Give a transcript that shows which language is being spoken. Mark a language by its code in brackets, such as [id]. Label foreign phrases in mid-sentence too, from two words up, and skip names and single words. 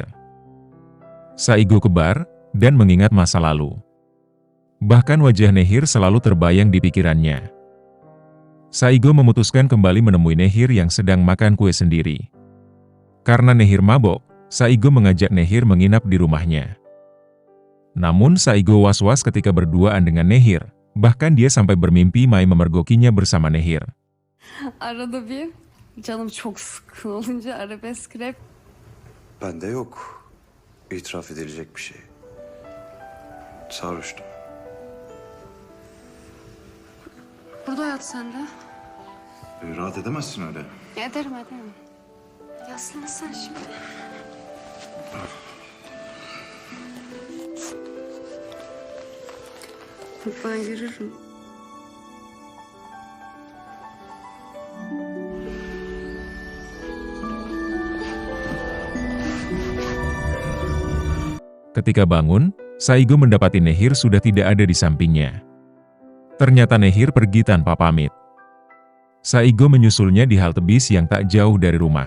[id] Saigo kebar, dan mengingat masa lalu. Bahkan wajah Nehir selalu terbayang di pikirannya. Saigo memutuskan kembali menemui Nehir yang sedang makan kue sendiri. Karena Nehir mabok, Saigo mengajak Nehir menginap di rumahnya. Namun Saigo was-was ketika berduaan dengan Nehir, bahkan dia sampai bermimpi Mai memergokinya bersama Nehir. [tr] Arada bir canım çok sıkkın olunca arabesk rap. Bende yok. İtiraf edilecek bir şey. Sarhoştum. Burada yat sen de. Rahat edemezsin öyle. Ederim. Yaslan sen şimdi. Ben yürürüm. [id] Ketika bangun, Saigo mendapati Nehir sudah tidak ada di sampingnya. Ternyata Nehir pergi tanpa pamit. Saigo menyusulnya di halte bis yang tak jauh dari rumah.